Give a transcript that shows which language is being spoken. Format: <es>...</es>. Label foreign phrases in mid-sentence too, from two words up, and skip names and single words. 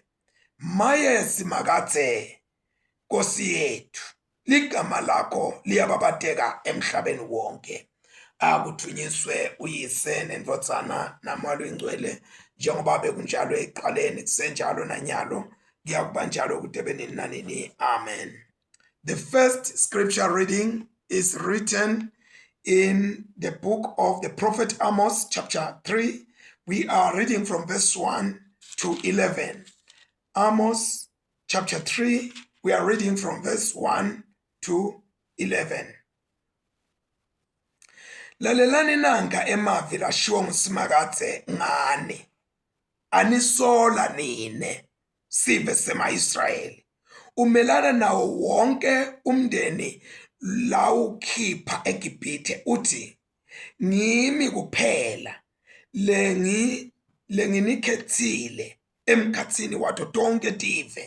<ss>Maye Simakatse, Nkosi yethu, ligama lakho liyababateka emhlabeni wonke. Akuthunyiswe uyise nendvodzana namalo ingcwele, njengoba bekunjalo ekuqaleni kusenjalo nanyalo kuyakuba njalo kude benini nanini. Amen.</ss> <en>The first scripture reading is written in the book of the prophet Amos, chapter 3. We are reading from verse 1 to 11. Amos chapter 3, we are reading from verse 1 to 11.</en> <ss>lalelani nanka emavi lashiwo nguSimakathe ngani anisola nine sive sema-Israyeli umelana nawo wonke umndeni lawukhipha eGibhithe uthi ngimi kuphela lenginikhethile emkhathini wato tonke tive</ss>